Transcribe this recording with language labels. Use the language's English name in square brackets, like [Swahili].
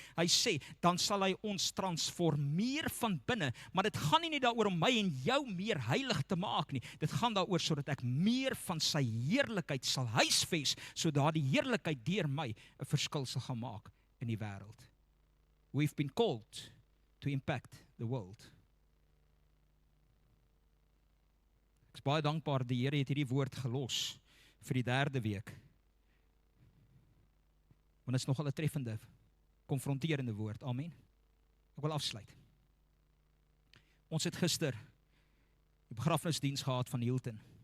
[Afrikaans] Hy sê, dan sal hy ons transformeer van binne, maar dit gaan nie net daaroor om my en jou meer heilig te maak nie. Dit gaan daaroor sodat ek meer van sy heerlikheid sal huisves, sodat die heerlikheid deur my 'n verskil sal gaan maak in die wêreld. [English] We've been called to impact the world. [Afrikaans] Ek is baie dankbaar, die Here het hierdie woord gelos vir die 3de week. Want dit is nogal 'n treffende, konfronterende woord. Amen. Ek wil afsluit. Ons het gister die begrafnisdiens gehad van Hilton.